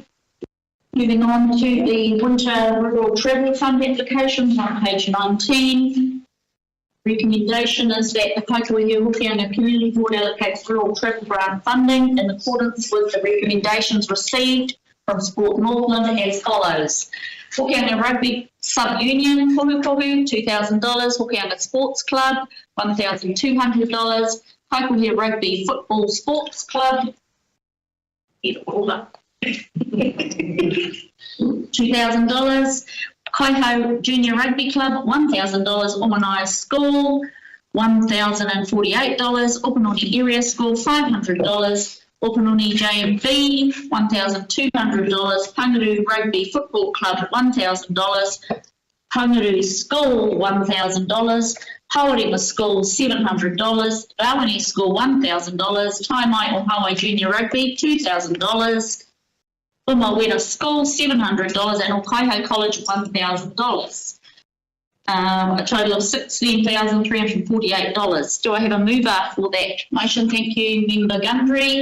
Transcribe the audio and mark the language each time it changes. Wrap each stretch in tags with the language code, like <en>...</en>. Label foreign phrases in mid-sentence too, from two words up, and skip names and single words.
<en>Moving on to the Winter Rural Travel Fund application on page 19. Recommendation is that the Kaikohe-Hokianga Community Board allocates rural travel grant funding in accordance with the recommendations received from Sport Northland as follows. Hokianga Rugby Sub-Union, Kaikohe, $2,000. Hokianga Sports Club, $1,200. Kaikohe Rugby Football Sports Club, $2,000. Kaiho Junior Rugby Club, $1,000. Omanai School, $1,048. Opanoni Area School, $500. Opanoni JMV, $1,200. Pangaru Rugby Football Club, $1,000. Pangaru School, $1,000. Hawarewa School, $700. Rawani School, $1,000. Taimai or Hawaii Junior Rugby, $2,000. Umawera School, $700, and Okaiho College, $1,000. A total of $16,348. Do I have a mover for that motion? Thank you, Member Gundry.</en>